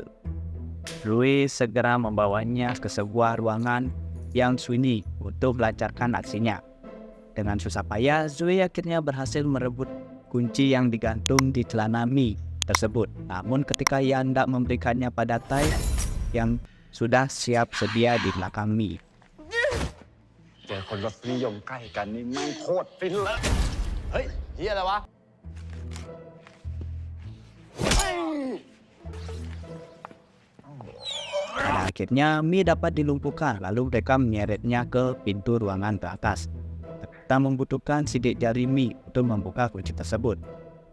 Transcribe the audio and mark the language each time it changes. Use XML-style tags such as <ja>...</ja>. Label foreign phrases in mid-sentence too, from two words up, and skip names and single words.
<id>Zui segera membawanya ke sebuah ruangan yang sunyi untuk melancarkan aksinya. Dengan susah payah, Zui akhirnya berhasil merebut kunci yang digantung di celana Mi tersebut. Namun ketika ia hendak memberikannya pada Tai yang sudah siap sedia di belakang Mi.</id> <th>เจอคนรสนิยมใกล้กันนี่แม่งโคตรฟินเลย เฮ้ยเฮียอะไรวะ</th> <id>Pada akhirnya Mi dapat dilumpuhkan, lalu mereka menyeretnya ke pintu ruangan teratas. Tak membutuhkan sidik jari Mi untuk membuka kunci tersebut.</id>